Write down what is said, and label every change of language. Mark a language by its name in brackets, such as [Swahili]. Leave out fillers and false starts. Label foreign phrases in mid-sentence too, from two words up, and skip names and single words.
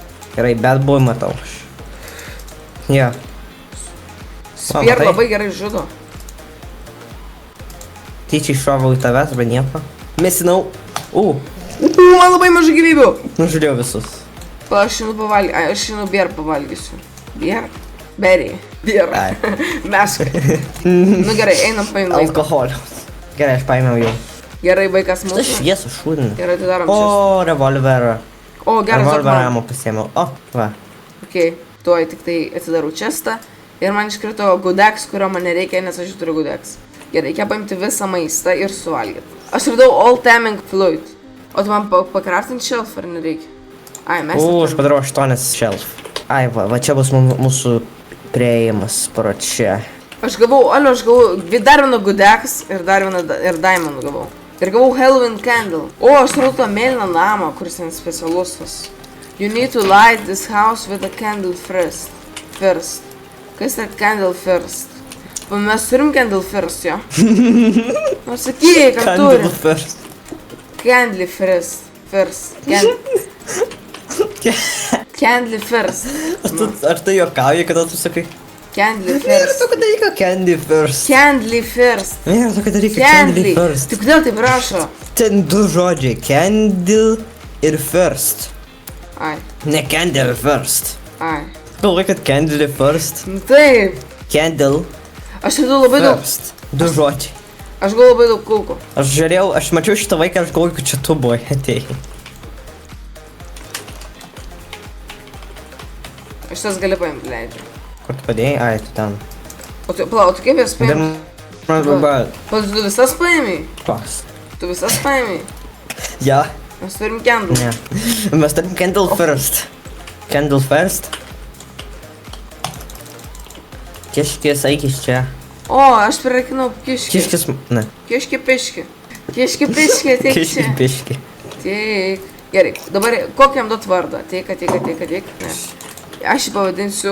[Lithuanian] Gerai, bet buvau matau. Jo. Spear labai gerai žudo. Tyčiai šovau į tavęs, bet nieko. Mesinau. Man labai mažai gyvybių. Nužudėjau visus. Aš šinu Bear pavalgysiu. Bear? Berry. Bear. Meška. Nu gerai, einam paimti vaiką. Alkoholius. Gerai, aš paėmiau jau. Gerai, vaikas mūsų. Šitą šviesų šūdinį. Gerai, tai darom čia. O, revolverą. O, geras revolverą ammo pasiėmiau. O, va. Okei, tuoj tik tai atsidarau čestą. Ir man iškrito Good Axe, kurio man nereikia, nes aš turiu Good Axe. Gerai, reikia paimti visą maistą ir suvalgyti. Aš radau Old Taving Flute. O tu man pakraftinti shelf ar nereikia? Ai, mes... Aš padarau 8 shelf. Ai, va čia bus mūsų prieimas pro čia. Aš gavau dar vieną Good Axe ir dar vieną Diamond gavau. Ir gavau Halloween Candle. O, aš radau tą mėlyną namą, kuris ten specialus vas. [English] You need to light this house with a candle first. [Lithuanian] Kas yra [English] candle first? [Lithuanian] Mes turim [English] candle first, [Lithuanian] jo? Nors sakyk, ar turim? [English] Candle first. Candle first. Candle first. [Lithuanian] Ar tu juokauji, kada tu sakai? Candle Nėra first. tokio dalyko [English] candy first. Candle first. [Lithuanian] Nėra tokio dalyko [English] candy first. [Lithuanian] Tai kodėl taip rašo? Ten 2 žodžiai. Candle ir first. Ai. Ne [English] candle first. [Lithuanian] Ai. Galvoju, kad [English] candle first. [Lithuanian] Nu taip. Candle Aš radau labai daug. first. 2 žodžiai. Aš gavau labai daug kulkų. Aš žiūrėjau, aš mačiau šitą vaiką, aš galvoju, kad čia tu buvai atėjai. Aš tas gali paimti, leidžiu. Kur tu padėjai? Ai, tu ten. O tu kaip jas paimi? O tu visas paimi? Toks. Tu visas paimi? Ja. Mes turim candle. Ne. Mes turim [English] candle first. Candle first. [Lithuanian] Kiškis, eikis čia. O, aš prirakinau kiškį. Kiškis, ne. Kiškį piškį. Kiškį piškį, teik čia. Kiškis, piški. Teik. Gerai, dabar kokiam duot vardą? Teik. Ne. Aš jį pavadinsiu.